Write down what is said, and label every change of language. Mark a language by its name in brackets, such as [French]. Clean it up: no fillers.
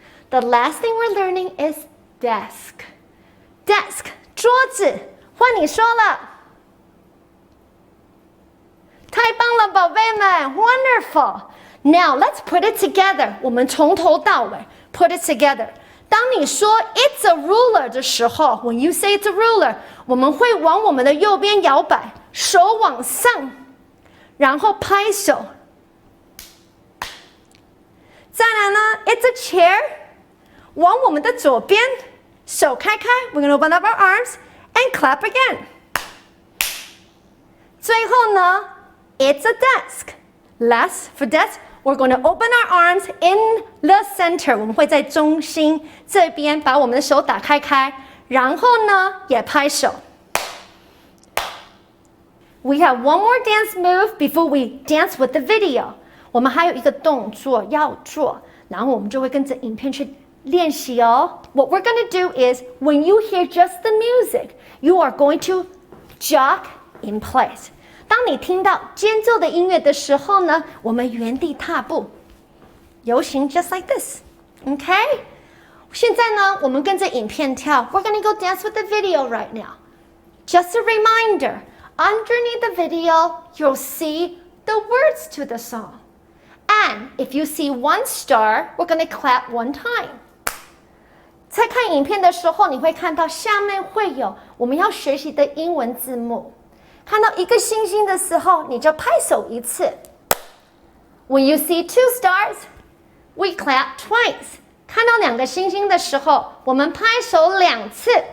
[English] The last thing we're learning is desk. [Chinese] Desk, 桌子，换你说了。太棒了，宝贝们 ， [English] wonderful. Now let's put it together. [Chinese] 我们从头到尾 [English] put it together. [Chinese] 当你说 [English] it's a ruler [Chinese] 的时候 ， [English] when you say it's a ruler， [Chinese] 我们会往我们的右边摇摆，手往上。然后拍手。再来呢 ， [English] it's a chair， [Chinese] 往我们的左边，手开开 ， [English] we're gonna open up our arms and clap again。 [Chinese] 最后呢 ， [English] it's a desk。 Last for desk, we're gonna open our arms in the center。 [Chinese] 我们会在中心这边把我们的手打开，然后呢也拍手。 [English] We have one more dance move before we dance with the video. [Chinese] 我们还有一个动作要做，然后我们就会跟着影片去练习哦。 [English] What we're going to do is, when you hear just the music, you are going to jog in place. [Chinese] 当你听到间奏的音乐的时候呢，我们原地踏步，游行 [English] just like this. Okay? [Chinese] 现在呢，我们跟着影片跳。 [English] We're going to go dance with the video right now. Just a reminder. Underneath the video, you'll see the words to the song. And if you see 1 star, we're going to clap 1 time. [Chinese] 在看影片的时候，你会看到下面会有我们要学习的英文字幕。看到1个星星的时候，你就拍手1次。 [English] When you see 2 stars, we clap twice. [Chinese] 看到2个星星的时候，我们拍手2次。